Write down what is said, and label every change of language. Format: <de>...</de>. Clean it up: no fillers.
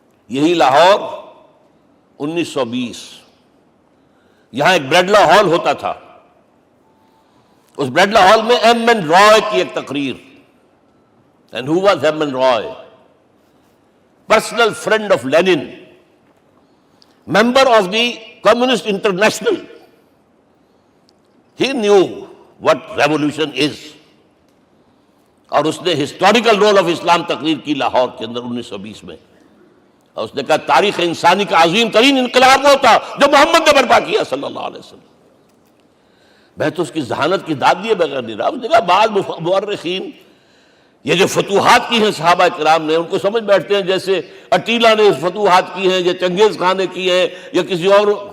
<ur>یہی لاہور 1920، یہاں ایک بریڈلا ہال ہوتا تھا. اس بریڈلا ہال میں ایم این رائے کی ایک تقریر.</ur> <en>And who was M N Roy? Personal friend of Lenin, member of the Communist International. He knew what revolution is.</en> <ur>اور اس نے</ur> <en>historical role of Islam</en> <ur>تقریر کی لاہور کے اندر 1920 میں. اور اس نے کہا تاریخ انسانی کا عظیم ترین انقلاب وہ تھا جو محمد نے برپا کیا صلی اللہ علیہ وسلم. میں تو اس کی ذہانت کی داد دیے بغیر نہیں رہا. اس نے کہا بعض مورخین یہ جو فتوحات کی ہیں صحابہ کرام نے، ان کو سمجھ بیٹھتے ہیں جیسے اٹیلا نے فتوحات کی ہیں یا چنگیز خان نے کی ہیں یا کسی اور.</ur>